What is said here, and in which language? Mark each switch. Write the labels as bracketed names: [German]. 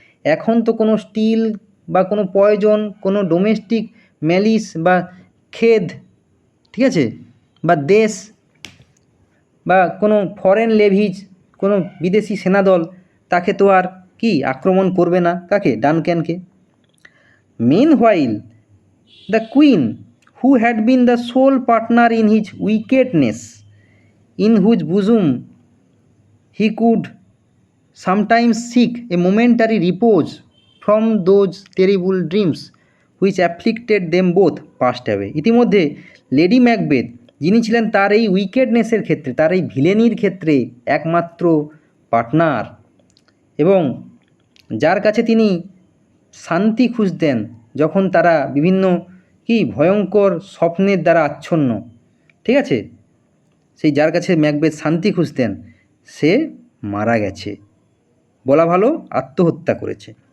[Bangla] এখন তো কোনো স্টিল বা কোনো পয়জন, কোনো ডোমেস্টিক ম্যালিস বা খেদ, ঠিক আছে, বা দেশ বা কোনো ফরেন লেভিজ, কোনো বিদেশি সেনাদল তাকে তো আর কি আক্রমণ করবে না, কাকে? ডানক্যানকে। [English] Meanwhile the queen who had been the sole partner in his wickedness, in whose bosom he could sometimes seek a momentary repose from those terrible dreams which afflicted them both, passed away. [Bangla] ইতিমধ্যে lady Macbeth, যিনি ছিলেন তার এই উইকেডনেসের ক্ষেত্রে, তার এই ভিলেনির ক্ষেত্রে একমাত্র পার্টনার, এবং যার কাছে তিনি শান্তি খুঁজতেন যখন তারা বিভিন্ন কি ভয়ঙ্কর স্বপ্নের দ্বারা আচ্ছন্ন, ঠিক আছে, সেই যার কাছে ম্যাকবেথ শান্তি খুঁজতেন, সে মারা গেছে, বলা ভালো আত্মহত্যা করেছে।